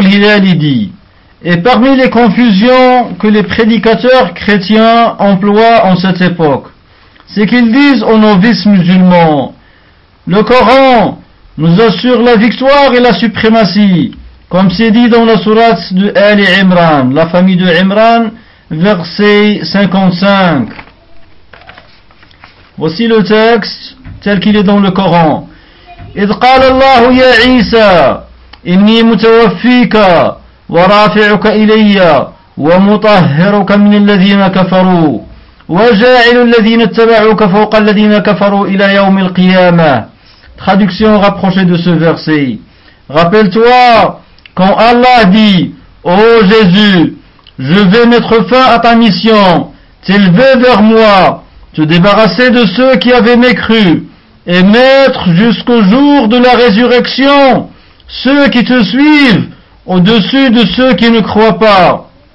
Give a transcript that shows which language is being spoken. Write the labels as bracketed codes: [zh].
[fr] Hilali dit, et parmi les confusions que les prédicateurs chrétiens emploient en cette époque, c'est qu'ils disent aux novices musulmans, le Coran nous assure la victoire et la suprématie, Comme c'est dit dans la sourate de Ali Imran, la famille de Imran, verset 55. Voici le texte tel qu'il est dans le Coran. [ar] إذ قال الله يا عيسى إني متوفيك ورافعك إلي ومطهرك من الذين كفروا وجاعل الذين اتبعوك فوق الذين كفروا إلى يوم القيامة. [fr] Traduction rapprochée de ce verset. Rappelle-toi quand Allah dit: Ô Jésus, je vais mettre fin à ta mission, t'élever vers moi, te débarrasser de ceux qui avaient mécru, et mettre jusqu'au jour de la résurrection ceux qui te suivent au-dessus de ceux qui ne croient pas.